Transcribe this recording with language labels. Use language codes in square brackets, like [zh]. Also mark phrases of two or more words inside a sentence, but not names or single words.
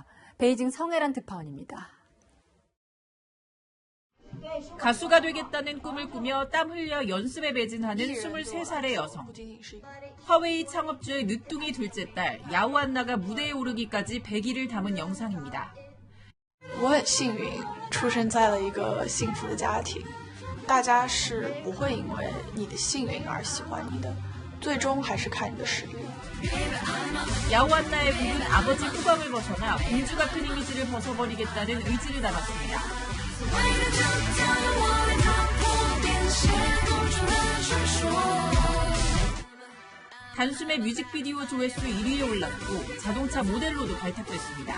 [ko] 베이징 성혜란 특파원입니다. 가수가 되겠다는 꿈을 꾸며 땀 흘려 연습에 매진하는 23살의 여성. 화웨이 창업주의 늦둥이 둘째 딸 야오안나가 무대에 오르기까지 100일을 담은 영상입니다. [zh] 我很幸运出生在了一个幸福的家庭，大家是不会因为你的幸运而喜欢你的，最终还是看你的实力。 [ko] 야오안나의 곡은 아버지 후광을 벗어나 공주 같은 이미지를 벗어버리겠다는 의지를 담았습니다. 단숨에 뮤직비디오 조회수 1위에 올랐고 자동차 모델로도 발탁됐습니다.